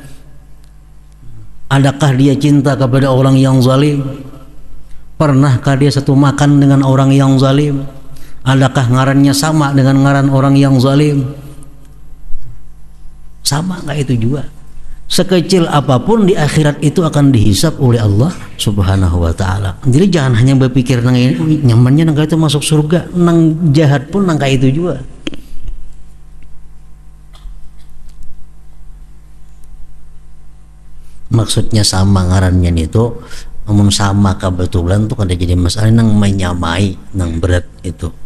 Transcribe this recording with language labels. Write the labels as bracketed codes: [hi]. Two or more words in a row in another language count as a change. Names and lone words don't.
[id] Adakah dia cinta kepada orang yang zalim? Pernahkah dia satu makan dengan orang yang zalim? [bjn] Adakah ngarannya sama dengan ngaran orang yang zalim? [id] Sama nggak itu juga. Sekecil apapun di akhirat itu akan dihisap oleh [ar] الله سبحانه وتعالى. [bjn] Jadi jangan hanya berpikir nang nyamannya nang itu masuk surga, nang jahat pun nang itu juga. Maksudnya sama ngarannya itu, namun sama kebetulan tuh kada jadi masalah nang menyamai nang berat itu.